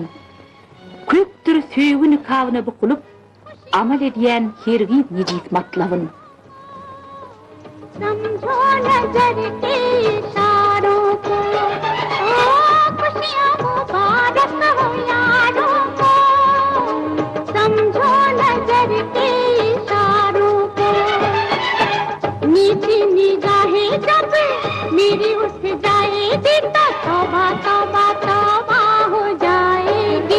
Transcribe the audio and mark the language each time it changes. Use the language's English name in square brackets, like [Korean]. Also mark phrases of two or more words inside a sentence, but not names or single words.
[Turkmen] Köpdür söýgü nikabyna bukulup, amal edýän hergi nejis matlabyny. [Hindi] समझो नजर के इशारों को, ओ खुशियाँ मुबारक हो यारों को। समझो नजर के इशारों को, मीठी निगाहें जब मेरी उठ जाएगी तो तौबा तौबा तौबा हो जाएगी।